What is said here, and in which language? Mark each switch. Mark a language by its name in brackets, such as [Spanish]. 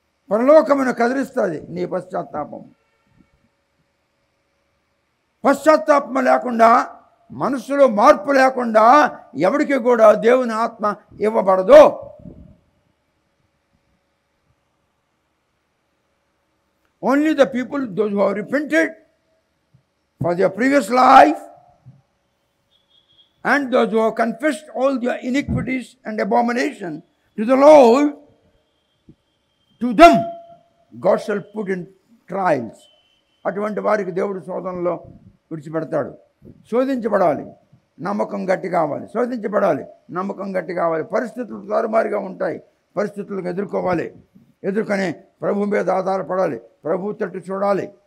[Telugu] పరలోకమును కదిలిస్తుంది నీ పశ్చాత్తాపం. పశ్చాత్తాపం లేకుండా, మనసులో మార్పు లేకుండా ఎవరికి కూడా దేవుని ఆత్మ ఇవ్వబడదు. [English] Only the people, those who have repented for their previous life and those who have confessed all their iniquities and abomination to the Lord, to them God shall put in trials. [Telugu] అటువంటి వారికి దేవుడు శోధనలో విడిచిపెడతాడు. శోధించబడాలి, నమ్మకం గట్టి కావాలి. శోధించబడాలి, నమ్మకం గట్టి కావాలి. పరిస్థితులు తారుమారుగా ఉంటాయి, పరిస్థితులకు ఎదుర్కొని ప్రభు మీద ఆధారపడాలి, ప్రభు తట్టు చూడాలి.